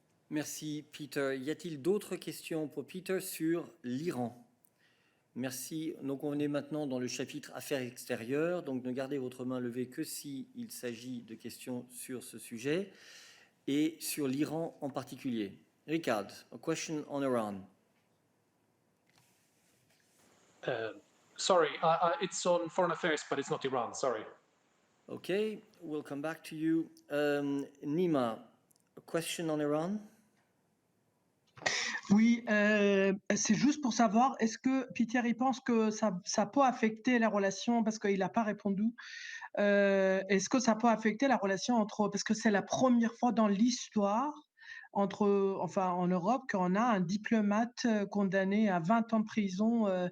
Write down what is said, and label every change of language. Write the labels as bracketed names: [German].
[French] Merci, Peter. Y a-t-il d'autres questions pour Peter sur l'Iran? Merci. Donc, on est maintenant dans le chapitre Affaires extérieures. Donc, ne gardez votre main levée que s'il s'agit de questions sur ce sujet et sur l'Iran en particulier. [English] Ricard, a question on Iran. Sorry, it's on foreign affairs, but it's not Iran. Sorry. Okay, we'll come back to you. Nima, a question on Iran? [French] Oui, c'est juste pour savoir, est-ce que Peter, il pense que ça peut affecter la relation, parce qu'il n'a pas répondu, est-ce que ça peut affecter la relation entre, parce que c'est la première fois dans l'histoire, en Europe, qu'on a un diplomate condamné à 20 ans de prison.